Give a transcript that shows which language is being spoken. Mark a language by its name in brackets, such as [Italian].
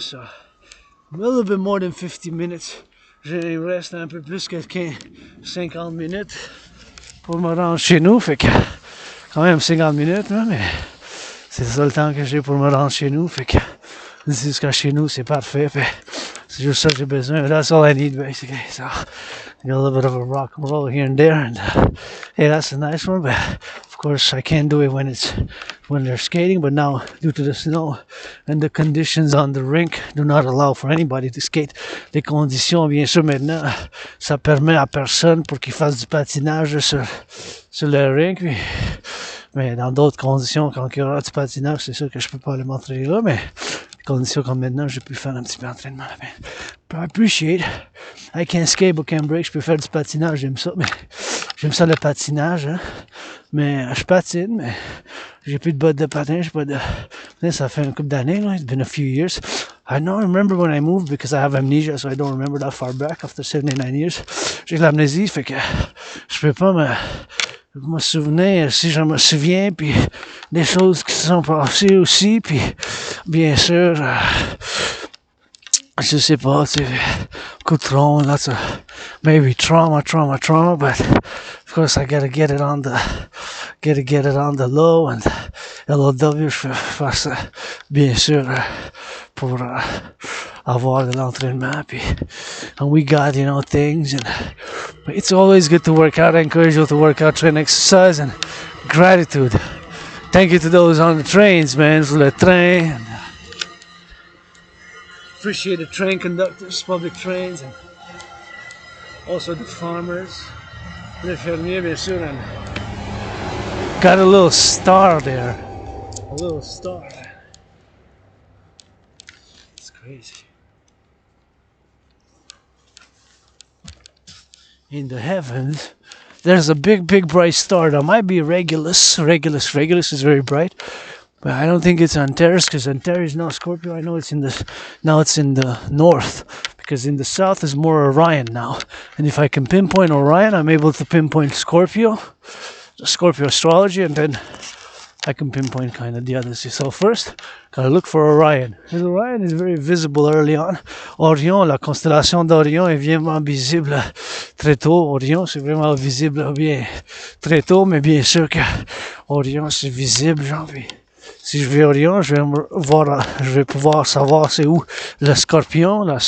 [English] So a little bit more than 50 minutes. [French] Il reste un peu plus que 50 minutes pour me rendre chez nous. Fait que quand même 50 minutes, hein, mais c'est ça le temps que j'ai pour me rendre chez nous. Fait que jusqu'à chez nous, c'est parfait. Fait, c'est juste ça que j'ai besoin. [English] That's all I need basically. So a little bit of a rock and roll here and there, and hey, that's a nice one, but of course, I can't do it when they're skating, but now due to the snow and the conditions on the rink do not allow for anybody to skate. [French] Les conditions, bien sûr, maintenant, ça permet à personne pour qu'il fasse du patinage sur le rink. Mais dans d'autres conditions, quand il y aura du patinage, c'est sûr que je peux pas le montrer là, mais les conditions comme maintenant, j'ai pu faire un petit peu d'entraînement là. [English] I appreciate. I can't skate, but can't break. [French] Je peux faire du patinage, j'aime ça, mais j'aime ça le patinage, hein. Mais je patine, mais j'ai plus de bottes de patin, j'ai pas de... Ça fait une couple d'années, là. [English] It's been a few years. I don't remember when I moved because I have amnesia, so I don't remember that far back after 79 years. [French] J'ai de l'amnésie, fait que je peux pas me souvenir si je me souviens, puis des choses qui se sont passées aussi, puis bien sûr, je sais pas, tu sais, coup de trompe, [English] lots of maybe trauma, but of course I gotta get it on the low, and LOW, [French] je fais ça, bien sûr, pour avoir de l'entraînement, puis [English] and we got, you know, things, and it's always good to work out. I encourage you to work out, train, exercise, and gratitude. Thank you to those on the trains, man, for the train. And, appreciate the train conductors, public trains, and also the farmers, [French] les fermiers, bien sûr, [English] and got a little star there. A little star. It's crazy. In the heavens, there's a big bright star that might be Regulus. Regulus is very bright, but I don't think it's Antares, because Antares is now Scorpio. I know it's in the north, because in the south is more Orion now. And if I can pinpoint Orion, I'm able to pinpoint Scorpio astrology, and then I can pinpoint kind of the others. So first, gotta look for Orion. And Orion is very visible early on. [French] Orion, la constellation d'Orion est vraiment visible très tôt. Orion, c'est vraiment visible bien très tôt, mais bien sûr que Orion, c'est visible, genre, puis si je vais Orion, je vais pouvoir savoir c'est où le Scorpion.